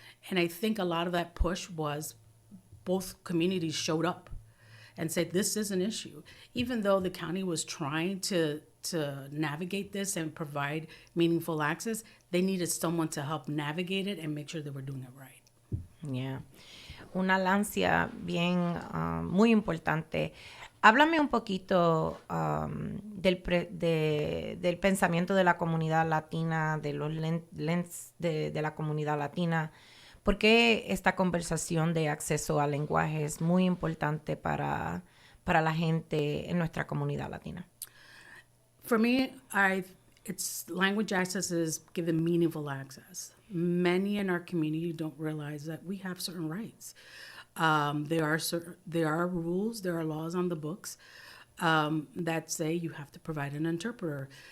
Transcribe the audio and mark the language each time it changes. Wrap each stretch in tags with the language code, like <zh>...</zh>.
<en>And I think a lot of that push was both communities showed up and said, this is an issue. Even though the county was trying to navigate this and provide meaningful access, they needed someone to help navigate it and make sure they were doing it right. Yeah.</en> <es>Una lancia bien, muy importante. Háblame un poquito del pensamiento de la comunidad latina, de los lentes de la comunidad latina. ¿Por qué esta conversación de acceso al lenguaje es muy importante para la gente en nuestra comunidad latina?</es> <en>For me, it's language access is given meaningful access. Many in our community don't realize that we have certain rights. There are rules, there are laws on the books that say you have to provide an interpreter.</en>